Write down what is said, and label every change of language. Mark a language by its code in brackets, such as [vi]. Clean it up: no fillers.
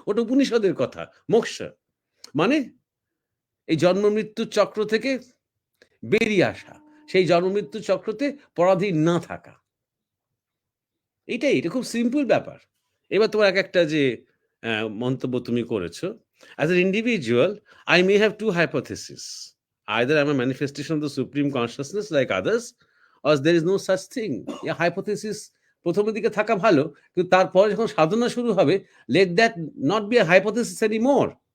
[bn] ওটা উপনিষদের কথা। মোক্ষ। মানে এই জন্ম মৃত্যুর চক্র থেকে বেরিয়ে আসা। সেই জন্ম মৃত্যুর চক্রতে পরাধীন না থাকা। এটা খুব সিম্পল ব্যাপার। এবার তোমার একেকটা যে মন্তব্য তুমি করেছো। [en] As an individual, I may have two hypotheses. Either I'm a manifestation of the supreme consciousness like others, or there is no such thing. A hypothesis [bn] প্রথমের দিকে থাকা ভালো, কিন্তু তারপরে যখন সাধনা শুরু হবে, [en] let that not be a hypothesis anymore.